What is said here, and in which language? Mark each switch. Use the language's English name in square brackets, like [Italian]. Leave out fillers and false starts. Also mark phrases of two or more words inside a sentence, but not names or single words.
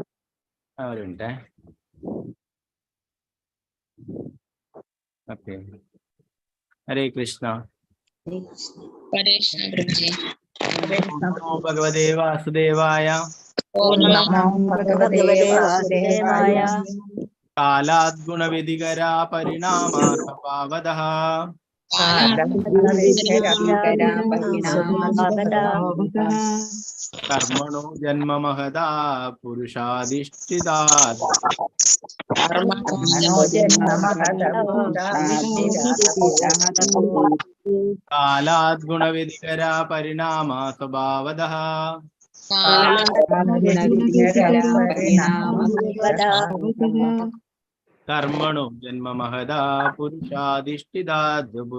[Malayalam] അവരുണ്ടേ ഓക്കെ [Sanskrit] ഹരേ കൃഷ്ണ നമോ ഭഗവതേ വാസുദേവായ ഓം നമോ ഭഗവതേ വാസുദേവായ कालात् गुणविधिकरा परिणामा स्वभावतः कर्मणो जन्म महदा पुरुषाधिष्ठितात् कालात् गुणविधिकरा परिणामा स्वभावतः कर्मणो जन्म महदा पुरुषाधिष्ठितात्